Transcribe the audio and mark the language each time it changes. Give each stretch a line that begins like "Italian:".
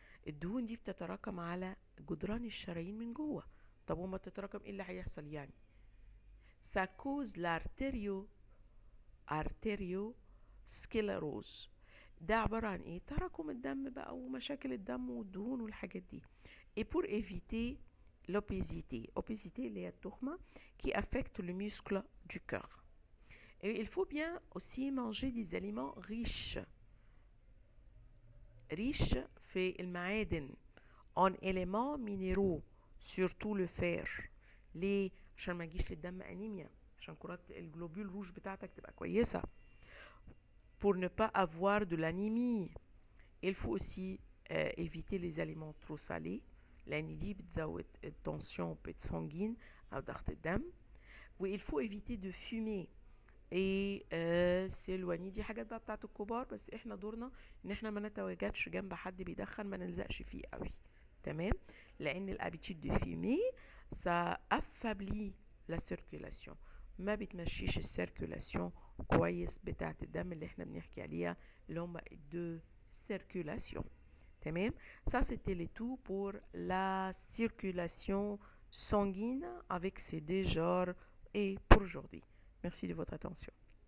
Arabic: الدهون دي بتتراكم على جدران الشرايين من جوه. طب وما تتراكم ايه اللي هيحصل يعني؟
French: Ça cause l'artériosclérose.
Arabic: ده عبارة عن ايه؟ تراكم الدم بقى ومشاكل الدم والدهون والحاجات دي.
French: Et pour éviter l'obésité
Arabic: اللي هي التخمة
French: qui affecte le muscle du cœur. Et il faut bien aussi manger des aliments riches
Arabic: في المعادن
French: en éléments minéraux surtout le fer.
Arabic: ليه؟ عشان ما يجيش للدم أنيميا، عشان كرات الجلوبول روج بتاعتك تبقى كويسة.
French: Pour ne pas avoir de l'anémie. Il faut aussi éviter les aliments trop salés
Arabic: لأن دي بتزود التنسيون
French: sanguine
Arabic: أو ضغط الدم.
French: il faut éviter de fumer et s'éloigner.
Arabic: دي حاجات بقى بتاعت الكبار، بس احنا دورنا ان احنا ما نتواجدش جنب حد بيدخن، ما نلزقش فيه قوي. تمام؟ لان الابيتيود دو فيمي
French: ça affaiblit la circulation،
Arabic: ما بتمشيش السيركولاسيون كويس بتاعت الدم اللي احنا بنحكي عليها اللي هم الدو circulation. تمام؟
French: ça c'était le tout pour la circulation sanguine avec ces deux genres et pour aujourd'hui. Merci de votre attention.